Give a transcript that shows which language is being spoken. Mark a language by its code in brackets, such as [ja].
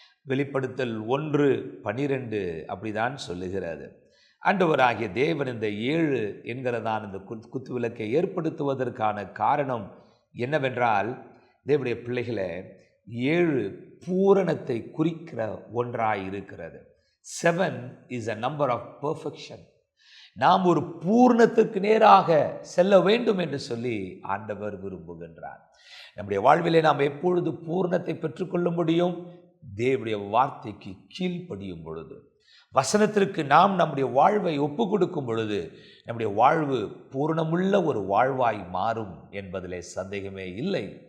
[ta] வெளிப்படுத்தல் 1:12 அப்படிதான் சொல்லுகிறது. ஆண்டவராகிய தேவன் இந்த 7 என்கிறதான இந்த குத்து விளக்கை ஏற்படுத்துவதற்கான காரணம் என்னவென்றால், தேவனுடைய பிள்ளைகளே, 7 பூரணத்தை குறிக்கிற ஒன்றாய் இருக்கிறது. [en] 7 is a number of perfection. [ta] நாம் ஒரு பூர்ணத்துக்கு நேராக செல்ல வேண்டும் என்று சொல்லி ஆண்டவர் விரும்புகின்றார். நம்முடைய வாழ்விலே நாம் எப்பொழுது பூர்ணத்தை பெற்றுக்கொள்ள முடியும்? தேவனுடைய வார்த்தைக்கு கீழ்ப்படியும் பொழுது, வசனத்திற்கு நாம் நம்முடைய வாழ்வை ஒப்பு கொடுக்கும் பொழுது நம்முடைய வாழ்வு பூர்ணமுள்ள ஒரு வாழ்வாய் மாறும் என்பதிலே சந்தேகமே இல்லை.